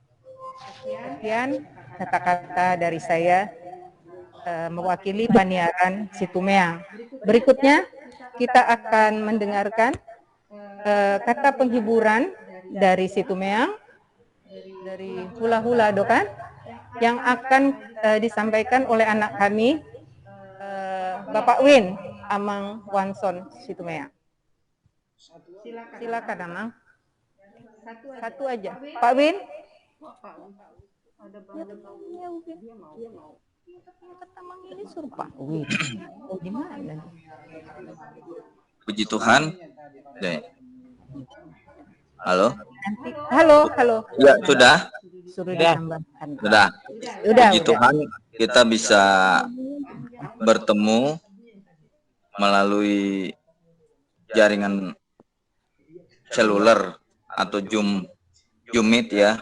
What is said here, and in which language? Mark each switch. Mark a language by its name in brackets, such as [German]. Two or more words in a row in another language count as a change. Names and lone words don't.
[Indonesian] Sekian kata-kata dari saya mewakili Paniaran Situmeang. Berikutnya kita akan mendengarkan kata penghiburan dari Situmeang, dari hula-hula dokan, yang akan disampaikan oleh anak kami, Bapak Win Amang Wanson Situmeang. Silakan Amang. Satu aja. Pak Win. Amang ini suruh Pak Win. Oh gimana? Puji Tuhan. Halo. Halo. Ya sudah. Suruh ditambahkan. Sudah. Puji Tuhan kita bisa bertemu melalui jaringan seluler atau Zoom Meet ya.